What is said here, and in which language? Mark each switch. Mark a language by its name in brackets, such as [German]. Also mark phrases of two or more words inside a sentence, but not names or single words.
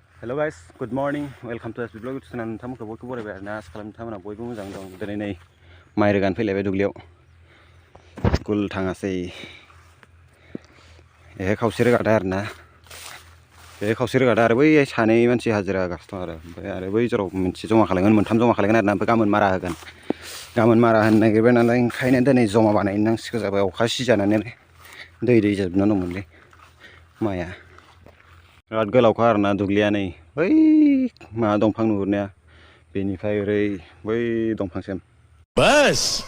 [English] Hello guys, good morning. Welcome to SB Vlog. [Bodo] नोंथांमोनखौ बयखौबो बरायबाय आरोना आसा खालामो नोंथांमोना बयबो मोजां दं। दिनै नै माइ रोगानो फैलायबाय दुब्लियाव स्कुल थाङासै एहे खावसे रोगादा आरोना बे खावसे रोगादा आरो बै सानै मानसि हाजिरा होगासिनो दं आरो ओमफ्राय बै जराव मोनसे जमा खालामगोन मोनथाम जमा खालामगोन आरोना ओमफ्राय गाबोन मारा होनो नागिरबाय नालाय ओंखायनो दिनै जमा बानायनांसिगौ जाबाय अखा सिजानानै दै जाजोबना दंमोनलै माइआ बिराद गोलावखा आरोना दुब्लिया नै बै मा दंफां नुहुरनाया बेनिफ्राय ओरै बै दंफांसिम बास